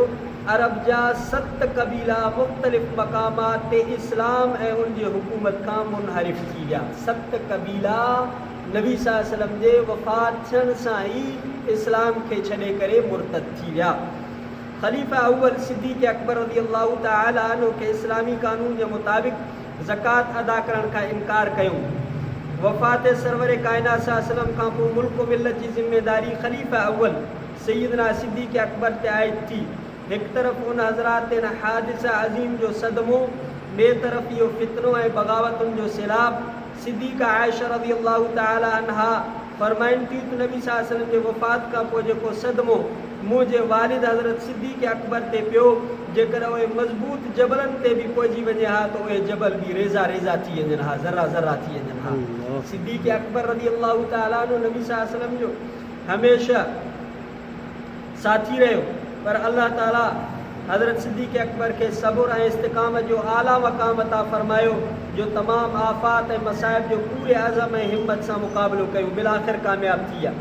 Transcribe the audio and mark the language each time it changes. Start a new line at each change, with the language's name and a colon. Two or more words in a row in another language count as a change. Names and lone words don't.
Sindhi: अरब जा 7 कबीला मुख़्तलिफ़ मक़ामात ते इस्लाम ऐं उन जी हुकूमत खां मुनहरिफ़ थी विया। 7 कबीला नबी
Arabic: صلى الله عليه وسلم
Sindhi: जे वफ़ात थियण सां ई इस्लाम खे छॾे करे मुर्तद थी विया। ख़लीफ़ा अव्वल सिद्दीक़ अकबर
Arabic: رضي الله تعالى عنه
Sindhi: खे इस्लामी कानून जे मुताबिक़ ज़कात अदा करण खां इनकार कयूं। वफ़ात सरवर कायनात
Arabic: صلى الله عليه وسلم
Sindhi: खां पोइ मुल्क मिलत जी ज़िम्मेदारी ख़लीफ़ा अव्वल सैयदना सिद्दीक़ अकबर ते आयद थी। एक तरफ़ उन हज़रात ते हादिसा अज़ीम जो सदमो, ॿिए तरफ़ इहो फितनो ऐं बग़ावतुनि जो सैलाब। सिद्दीक़ा आयशा
Arabic: رضي الله تعالى عنها
Sindhi: फरमाइनि थियूं त नबी
Arabic: صلى الله عليه وسلم
Sindhi: जे वफ़ात खां पोइ जेको सदमो मुंहिंजे वालिद हज़रत सिद्दीक़ अकबर ते पियो, जेकर उहे मज़बूत जबलनि ते बि पहुची वञे हा त उहे जबल बि रेज़ा रेज़ा थी वञनि हा, ज़रा ज़रा थी वञनि हा। सिद्दीक़ अकबर
Arabic: رضي الله تعالى عنه
Sindhi: नबी
Arabic: صلى الله عليه وسلم
Sindhi: जो हमेशा साथी रहियो, पर अल्लाह ताला हज़रत सिद्दीक़ अकबर के सब्र ऐं इस्तिक़ामत जो आला मक़ाम अता फ़रमायो, जो तमाम आफ़ात ऐं मसाइब जो पूरे अज़म ऐं हिम्मत सां मुक़ाबिलो कयो, बिलाख़िर कामयाब थी विया।